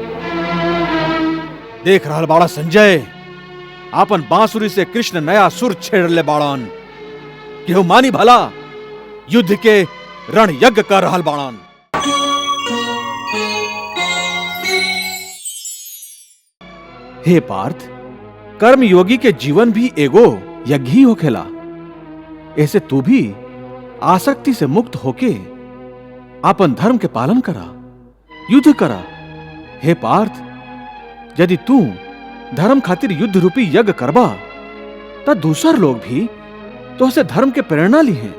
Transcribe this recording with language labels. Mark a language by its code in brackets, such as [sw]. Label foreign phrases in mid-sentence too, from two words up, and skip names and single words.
[bho] देख रहल बाड़ा संजय, आपन बांसुरी से कृष्ण नया सुर छेड़ ले बाड़न। केहू मानी भला युद्ध के रण यज्ञ कर रहल बाड़न। हे पार्थ, कर्म योगी के जीवन भी एगो यज्ञ ही होखेला। ऐसे तू भी आसक्ति से मुक्त होके आपन धर्म के पालन करा, युद्ध करा। हे पार्थ, यदि तू धर्म खातिर युद्ध रूपी यज्ञ करबा तो दूसर लोग भी तो से धर्म के प्रेरणा ली हैं।